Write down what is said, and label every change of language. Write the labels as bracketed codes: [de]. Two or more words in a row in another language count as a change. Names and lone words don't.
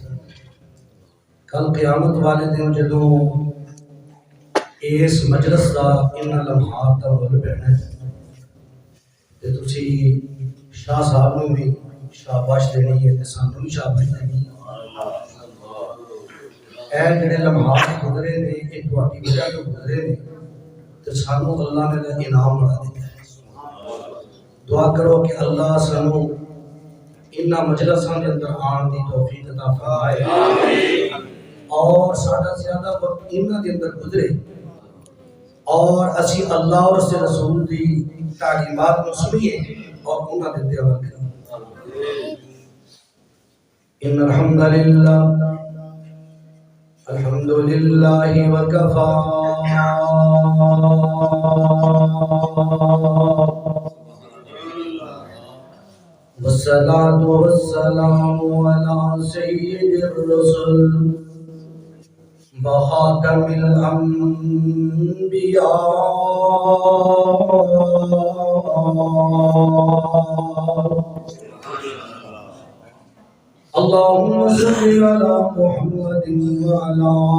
[pa] کل قیامت والے دن جدوں اس مجلس کا ان لمحات کا مل پینا ہے تے تسی شاہ صاحب نو بھی شاباش دینی ہے تے سانوں بھی شاباش دینی ہے۔ اے جڑے لمحات گزرے نے یہ تہاڈی وجہ تو گزرے نے تے سانوں اللہ نے انعام بنا دیتا ہے۔ دعا کرو کہ اللہ سانوں انہاں مجلساں دے اندر آن دی توفیق عطا فرمائے اور ساڈا زیادہ وقت انہاں دے اندر گزرے اور اسی اللہ اور [ur] اس کے رسول [pa] دی تعلیمات کو سنیے اور انہاں دے عمل کریں۔ [ar] ان الحمد للہ الحمد للہ وکفا والصلاة والسلام على سيد الرسل وخاتم الأنبياء اللهم صل على محمد وعلى